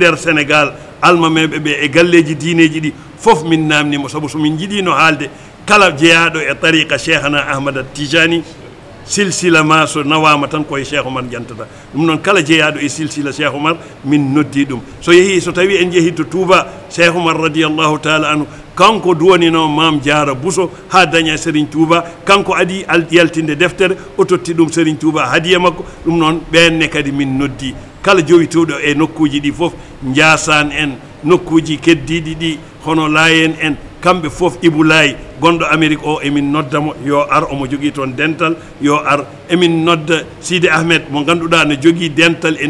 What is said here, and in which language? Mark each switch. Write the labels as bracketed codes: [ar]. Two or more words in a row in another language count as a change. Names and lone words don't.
[ff] nder Sénégal almameɓe ɓe e galleji diineji ɗi fof min namnimo saabu somin jiiɗino haalde kala jeeyaɗo e tariqa Cheikhana Ahmada Tijani silsila ma so nawama tan koye Cheikh Oumar jantata ɗum noon kala jeeyaɗo e silsila Cheikh Oumar min noddi ɗum so yeehi so tawi en jeehi to Touba Cheikh Oumar [ar] رضي الله تعالى عنه [ff] kanko duwanino Mame Diarra Bousso ha daña Serigne Touba kanko adi yaltinde deftere o totti ɗum Serigne Touba hadiya makko ɗum noon ɓenne kadi min noddi kala jowituɗo e nokkuji ɗi fof Ndiassane en nokkuji keddiɗi ɗi hono Layen en kamɓe fof Ibulaay gonɗo Amérique o emin noddamo yo ar omo jogui toon dental yo ar emin nodda Sidi Ahmed mo ganduɗa ne jogui dental e